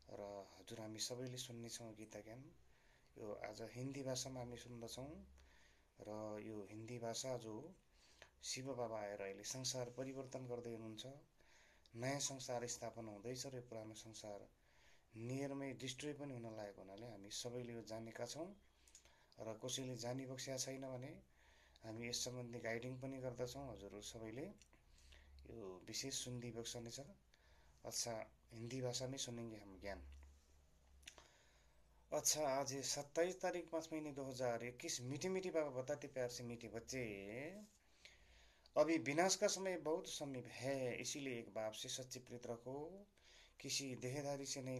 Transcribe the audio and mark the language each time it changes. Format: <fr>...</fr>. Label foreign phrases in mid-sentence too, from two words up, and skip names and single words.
<ne>र हजुर हामी सबैले सुन्नेछौँ गीता ज्ञान। यो आज हिन्दी भाषामा हामी सुन्दछौँ र यो हिन्दी भाषा जो शिव बाबा आएर अहिले संसार परिवर्तन गर्दै हुनुहुन्छ, नयाँ संसार स्थापना हुँदैछ र यो पुरानो संसार</ne> <en>nearमै destroy</en> <ne>पनि हुन लागेको हुनाले हामी सबैले यो जानेका छौँ र कसैले जानिबक्सेका छैन भने हामी यस सम्बन्धी गाइडिङ पनि गर्दछौँ। हजुरहरू सबैले यो विशेष सुनिदिबक्स नै छ।</ne> <hi>अच्छा, हिंदी भाषा में सुनेंगे हम ज्ञान। अच्छा, आज 27 तारीख 5 महीने 2021। मीठे मीठे बाबा बताते प्यार से मीठे बच्चे, अभी विनाश का समय बहुत समीप है, इसीलिए एक बाप से सच्ची प्रीत रखो, किसी देहधारी से नहीं।</hi>